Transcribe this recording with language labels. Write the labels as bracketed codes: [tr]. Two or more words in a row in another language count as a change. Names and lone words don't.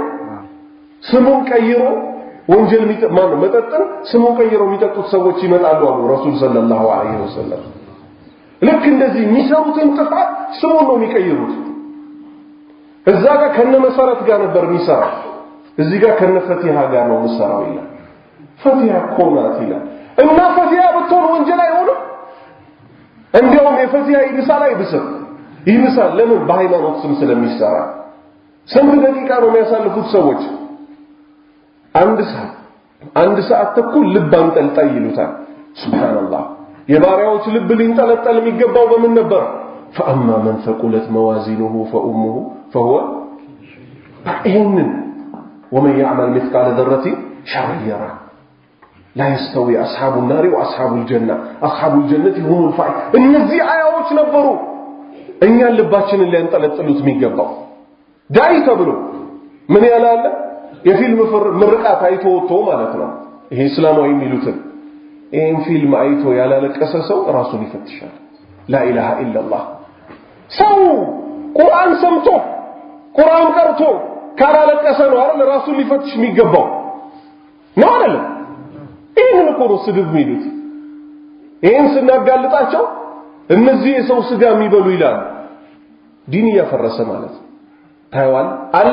[am] ስሙን ቀይሮ ወንጀል ማን መጠጥን ስሙን ቀይሮ የሚጠጡት ሰዎች ይመጣሉ አሉ ረሱል [ar] صلى الله عليه وسلم። [am] ልክ እንደዚህ የሚሰሩትን ጥፋት ስሙን ነው የሚቀይሩት። እዛ ጋር ከነመሰረት ጋር ነበር የሚሰራው፣ እዚህ ጋር ከነፈቲሃ ጋር ነው የሚሰራው ይላል። ፈቲሃ ኮናት ይላል እና ፈቲሃ ብትሆን ወንጀል አይሆንም። እንዲያውም የፈቲሃ ይብሳል አይብስም? ይብሳል። ለምን? በሃይማኖት ስም ስለሚሰራ። ስንት ደቂቃ ነው የሚያሳልፉት ሰዎች? አንድ ሰዓት ተኩል ልብ አንጠልጣይ ይሉታል። ሱብሃንአላህ። የባሪያዎች ልብ ሊንጠለጠል የሚገባው በምን ነበር? [ar] فأما من ثقلت موازينه فأمه فهو ومن يعمل مثقال ذرة شرا يره لا يستوي أصحاب النار وأصحاب الجنة أصحاب الجنة هم الفائزون [am] እነዚህ አያዎች ነበሩ እኛን ልባችንን ሊያንጠለጥሉት የሚገባው ዳይ ተብሎ ምን ያላለ የፊልም ምርቃት አይቶ ወጥቶ ማለት ነው ይሄ እስላማዊ የሚሉትን ይሄን ፊልም አይቶ ያላለቀሰ ሰው ራሱን ይፈትሻል [ar] لا إله إلا الله [am] ሰው ቁርአን ሰምቶ ቁርአን ቀርቶ ካላለቀሰ ነው አይደል ራሱን ሊፈትሽ የሚገባው ነው አይደል ይሄን እኮ ነው ስድብ የሚሉት ይሄን ስናጋልጣቸው እነዚህ የሰው ስጋ የሚበሉ ይላል ዲን ያፈረሰ ማለት ታይዋል አለ